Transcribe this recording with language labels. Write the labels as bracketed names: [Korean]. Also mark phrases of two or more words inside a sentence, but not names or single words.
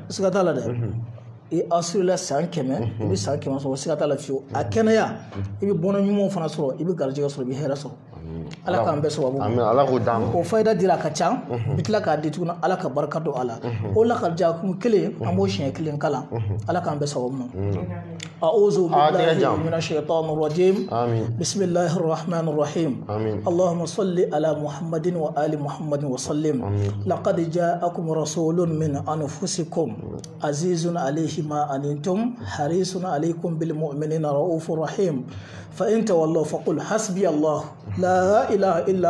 [Bambara] siga t'a la dɛ i assurela san 100 i bɛ san 100 sɔrɔ siga t'a la fiyewu a kɛnɛya i bɛ bɔnɔ ɲumanw fana sɔrɔ i bɛ garijɛgɛ sɔrɔ i bɛ hɛrɛ sɔrɔ ala k'an bɛɛ sababu ala k'o d'an ma o fayida dira a ka ca bi tila k'a di tuguni ala ka barika don a la o lakadi jaakumu kelen an b'o siɲɛ 1 kalan ala k'an bɛɛ sababu ma [Arabic] أعوذ بالله من الشيطان الرجيم بسم الله الرحمن الرحيم اللهم صل على محمد وآل محمد وسلم لقد جاءكم رسول من أنفسكم عزيز عليه ما أنتم حريص عليكم بالمؤمنين رؤوف رحيم فإن تولوا فقل حسبي الله لا إله إلا